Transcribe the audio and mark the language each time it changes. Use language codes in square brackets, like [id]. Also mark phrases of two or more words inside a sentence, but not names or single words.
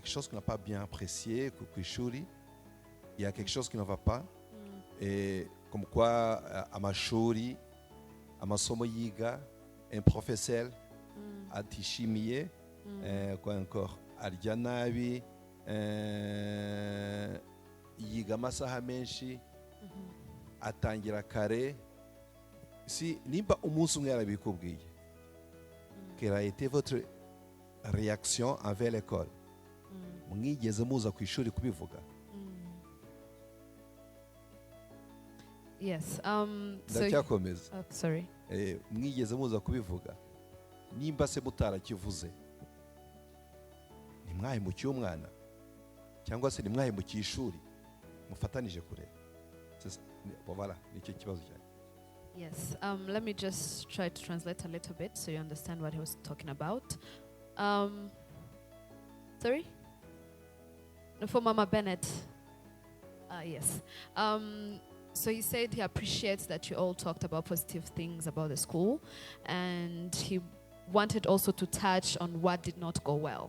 [fr] quelque chose qui n'a pas bien apprécié [rw] ku ishuri, [fr] il y a quelque chose qui ne va pas, et comme quoi [rw] amashuri amasomo yiga [fr] un professeur atishimiye, quoi encore, [rw] arya nabi, yiga amasaha menshi, atangira kare. Si nimba umunsi umwe yarabikubwiye, [fr] quelle a été votre réaction envers l'école? [rw] Mwigeze muza ku ishuri kubivuga? [en] Yes. [rw] Ndacyakomeza. [en] Sorry. [rw] Mwigeze muza kubivuga? Nimba se mutarakivuze, nimwahemukiye umwana cyangwa se nimwahemukiye ishuri mufatanije kurera? Voilà, nicyo kibazo cyane. [en] Yes. Let me just try to translate a little bit so you understand what he was talking about. Sorry? No, for Mama Bennett. Yes. So he said he appreciates that you all talked about positive things about the school, and he wanted also to touch on what did not go well.